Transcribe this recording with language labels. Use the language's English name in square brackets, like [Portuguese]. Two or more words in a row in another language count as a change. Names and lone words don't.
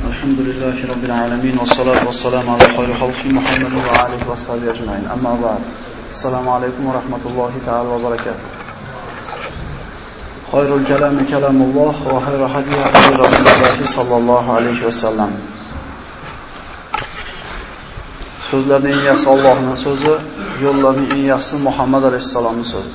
[Arabic] الحمد لله رب العالمين والصلاة والسلام على خير خلق محمد وعلى آله وصحبه أجمعين. أما بعد. السلام عليكم ورحمة الله تعالى وبركاته. خير الكلام كلام الله وخير هدي هدي رسول الله صلى الله عليه وسلم. [Uzbek] So'zlarning eng yaxshisi Allohning so'zi, yo'llarning eng yaxshisi Muhammad alayhisalomning so'zi.